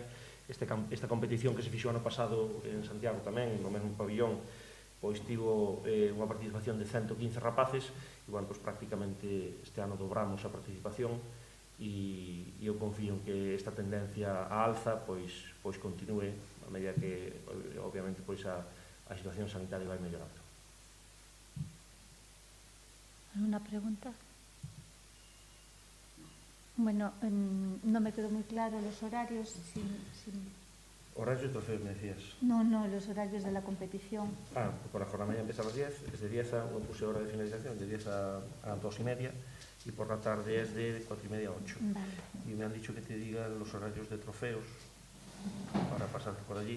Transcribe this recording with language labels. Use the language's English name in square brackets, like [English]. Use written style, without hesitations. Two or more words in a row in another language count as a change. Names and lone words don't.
[Galician] Esta competición que se fixo ano pasado en Santiago tamén, no mesmo pabellón, pois tivo unha participación de 115 rapaces e, bueno, pois prácticamente este ano dobramos a participación e eu confío en que esta tendencia á alza pois continue a medida que, obviamente, pois a situación sanitaria vai mellorando. [Spanish] ¿Alguna pregunta? Bueno, no me quedó muy claro los horarios. Horarios de trofeos, me decías. No, los horarios de la competición. Por la jornada mañana empieza a las 10, es de 10 a, no puse hora de finalización, de 10 a 2:30 y por la tarde es de 4:30 a 8. Vale. Y me han dicho que te diga los horarios de trofeos para pasarte por allí.